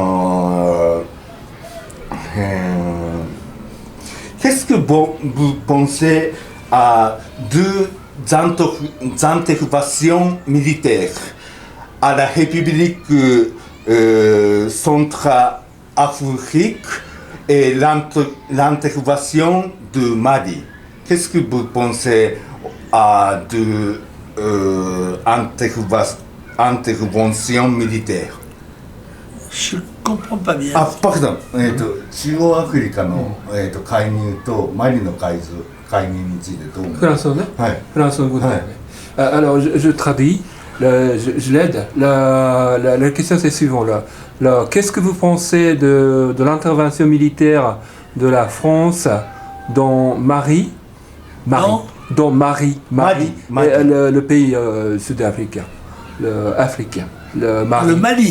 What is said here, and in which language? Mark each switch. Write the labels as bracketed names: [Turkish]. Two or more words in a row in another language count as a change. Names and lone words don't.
[French] Qu'est-ce que vous pensez à deux interventions militaires à la République centrafrique et l'intervention de Mali? Qu'est-ce que vous pensez à deux interventions militaires? Je comprends pas bien. Ah, pardon. [Japanese] 中央アフリカの介入とマリの介入についてどう思いますか？はい。フランス語でね。 [French] Alors, je traduis, je l'aide. La question c'est suivante. Qu'est-ce que vous pensez de l'intervention militaire de la France dans Mali, le pays sud-africain, africain, le Mali.